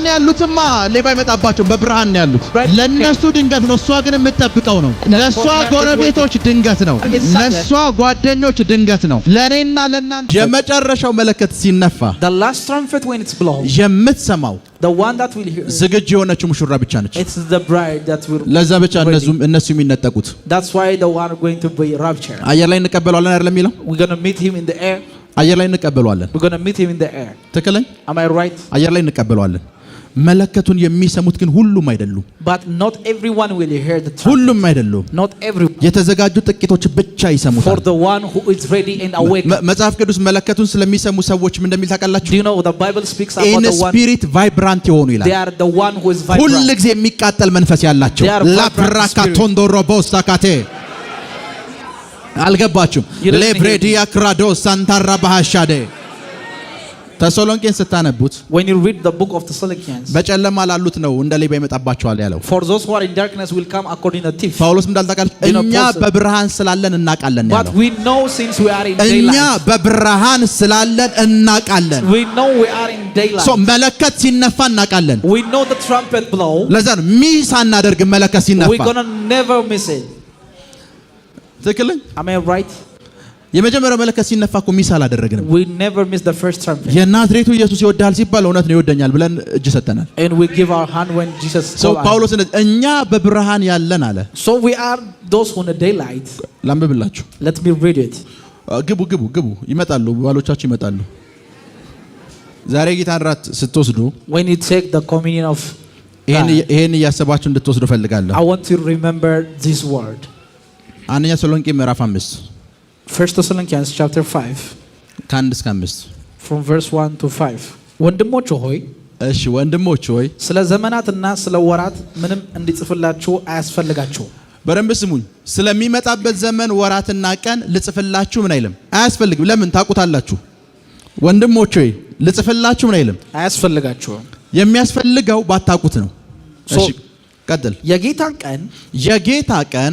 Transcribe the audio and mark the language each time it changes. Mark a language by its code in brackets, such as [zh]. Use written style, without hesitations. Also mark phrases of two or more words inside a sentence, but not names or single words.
[am] ያሉትማ ሌባ ይመጣባቸው በብርሃን ያሉት ለነሱ ድንገት ነው። እሷ ግን የምትጠብቀው ነው። ለሷ ጎረቤቶች ድንገት ነው። ለሷ ጓደኞች ድንገት ነው። ለኔና ለናንተ የመጨረሻው መለከት ሲነፋ [en] the last trumpet when it's blown [am] የምትሰማው [en] the one that will hear [am] ዝግጁ የሆነችው ሙሽራ ብቻ ነች። [en] it's the bride that will [am] ለዛ ብቻ እነሱ የሚነጠቁት [en] that's why the one going to be raptured [am] አየር ላይ እንቀበለዋለን አይደለም የሚለው [en] we're going to meet him in the air [am] አየር ላይ እንቀበለዋለን [en] we're going to meet him in the air [am] ትክክለኛ [en] am I right [am] አየር ላይ እንቀበለዋለን። መለከቱን የሚሰሙት ግን ሁሉም አይደሉም። [en] but not everyone will hear the trumpet [am] ሁሉም አይደሉም። [en] not everyone [am] የተዘጋጁ ጥቂቶች ብቻ ይሰሙታል። [en] for the one who is ready and awake [am] መጽሐፍ ቅዱስ መለከቱን ስለሚሰሙ ሰዎች ምን እንደሚል ታውቃላችሁ? [en] do you know the Bible speaks about in the one spirit vibrant [am] የሆኑ ይላል። [en] they are the one who is vibrant [am] ሁሉ ጊዜ የሚቃጠል መንፈስ ያላቸው ላፕራካቶንዶሮቦስታካቴ አልገባችሁም? ለብሬዲያ ክራዶስ ሳንታራ ባሃሻዴ ተሰሎንቄን ስታነቡት [en] when you read the book of Thessalonians [am] በጨለማ ላሉት ነው እንደ ሌባ ይመጣባቸዋል ያለው። [en] for those who are in darkness will come according to thief [am] ጳውሎስ እንዳልታውቃል እኛ በብርሃን ስላለን እናውቃለን ያለው። [en] but we know since we are in daylight [am] እኛ በብርሃን ስላለን እናውቃለን [en] we know we are in daylight [am] so መለከት ሲነፋ እናውቃለን። [en] we know the trumpet blow [am] ለዛ ነው ሚስ አናደርግ መለከት ሲነፋ [en] we going to never miss it [am] ትክክል [en] am I right [am] የመጀመሪያው መለከት ሲነፋ እኮ ሚስ አላደረግንም። [en] we never miss the first trumpet [am] የናዝሬቱ ኢየሱስ ይወዳል ሲባል እውነት ነው ይወደኛል ብለን እጅ ሰጠናል። [en] and we give our hand when Jesus [am] so ጳውሎስ እኛ በብርሃን ያለን አለ። [en] so we are those who in the daylight [am] ላንብብላችሁ [en] let me read it [am] ግቡ ይመጣሉ ባሎቻችሁ ይመጣሉ። ዛሬ ጌታን ራት ስትወስዱ [en] when you take the communion of [am] ይሄን እያሰባችሁ እንድትወስዱ ፈልጋለሁ። [en] I want to remember this word [am] አንደኛ ተሰሎንቄ ምዕራፍ 5 [en] 1 Thessalonians chapter 5 [am] ከ1 እስከ 5 [en] from verse 1 to 5 [am] ወንድሞች ሆይ እሺ ወንድሞች ሆይ ስለ ዘመናትና ስለ ወራት ምንም እንዲጽፍላችሁ አያስፈልጋችሁ። በደንብ ስሙኝ። ስለሚመጣበት ዘመን ወራትና ቀን ልጽፍላችሁ ምን አይልም አያስፈልግም። ለምን ታውቁታላችሁ። ወንድሞች ሆይ ልጽፍላችሁ ምን አይልም አያስፈልጋችሁ። የሚያስፈልገው ባታውቁት ነው። እሺ ቀጥል። የጌታ ቀን